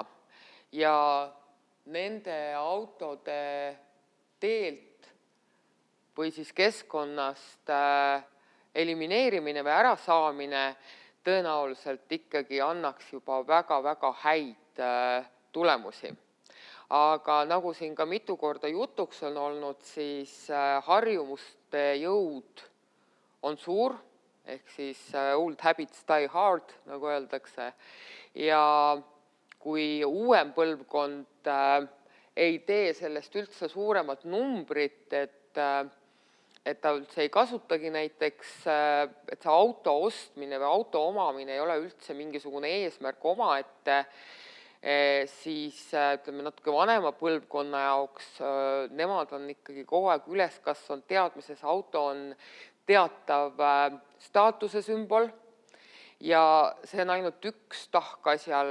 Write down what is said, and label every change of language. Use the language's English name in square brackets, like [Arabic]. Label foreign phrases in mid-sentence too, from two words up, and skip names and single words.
[Estonian] Ja nende autode teelt või siis keskkonnast elimineerimine või ärasaamine tõenäoliselt ikkagi annaks juba väga-väga häid tulemusi. Aga nagu siin ka mitu korda jutuks on olnud, siis harjumuste jõud on suur, ehk siis [English] old habits die hard, [Estonian] nagu öeldakse. Ja kui uuem põlvkond ei tee sellest üldse suuremat numbrit, et ta üldse ei kasutagi näiteks, et see auto ostmine või auto omamine ei ole üldse mingisugune eesmärk omaette, siis ütleme natuke vanema põlvkonna jaoks, nemad on ikkagi kogu aeg üles kasvanud teadmises, auto on teatav staatuse sümbol ja see on ainult üks tahk asjal.